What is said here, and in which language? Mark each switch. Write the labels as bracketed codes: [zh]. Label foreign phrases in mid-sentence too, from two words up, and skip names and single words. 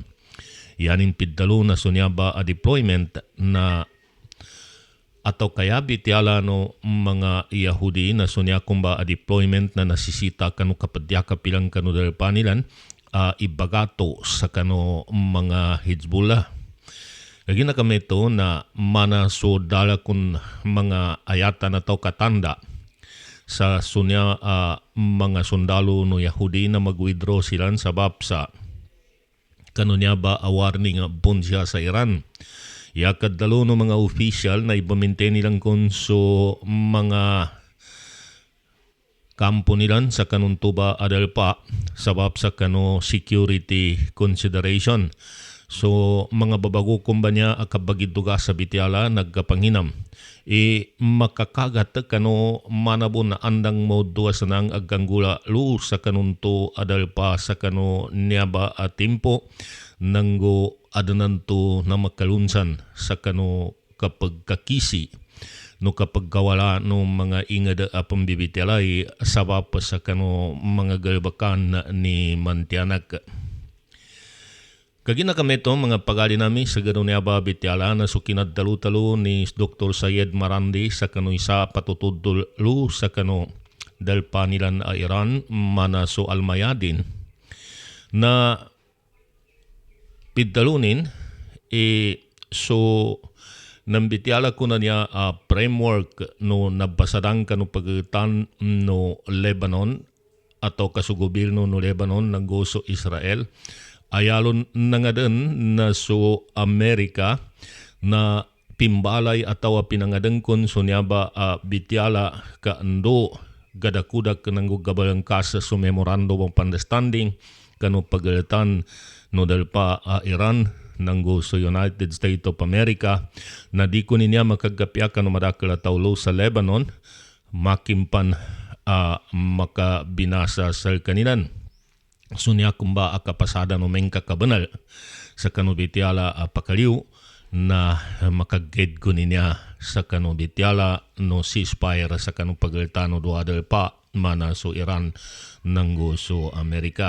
[mdh] Yanin piddalo na sunyaba a deployment na atau kaya bityala no mga Yahudi na sunya kumba a deployment na nasisita kanu kapadya kapilang kanu dal panilan ibagato sa kanu mga Hezbollah. Lagi na kami ito na mana so dala kun mga ayatan atau katanda sa sunya mga sundalo no Yahudi na mag-withdraw silan sabab sa kanu niya ba a warning bunsya sa Iran. Yakadalo no mga official na ipamintain nilang konso mga kampo nilan sa kanun tuba adal pa sabab sa kano security consideration. So mga babago kumbanya akabagiduga sa bityala nagkapanghinam. Makakagat kano manabon na andang mo duwa sa nang agkanggula lu sa kanun to adal pa sa kano niyaba at timpo nanggo adanan to na makalunsan sa kano kapag kakisi no kapag kawala no mga ingad pambibityalay sabab sa kano mga galbakan ni Mantianak. Kagina kami ito mga pagali nami sa gano'n niya ba bityala na sukinad talo-talo ni Dr. Sayed Marandi sa kano isa patutudlo sa kano dalpa nilan Iran mana so Almayadin na piddalunin so nambityala ko na niya framework no nabasadang kano pagitan no Lebanon atau kasugobirno no Lebanon ng goso Israel ayalon na nga din na so Amerika na pimbalay atau pinangadengkon so niya ba bityala kaando gadakudak ng gabalang kasa so [en] memorandum of understanding [mdh] kano pagalatan no dalpa Iran nanggo sa United States of America na di ko niya makagapyakan no madakal tawlo sa Lebanon makimpan makabinasa sa kanilan. So niya kumba akapasada no mengka kabanal sa kanubityala pakaliw na makaged ko niya sa kanubityala no ceasefire sa kanupagaltano duadal pa mana so Iran nanggo so Amerika.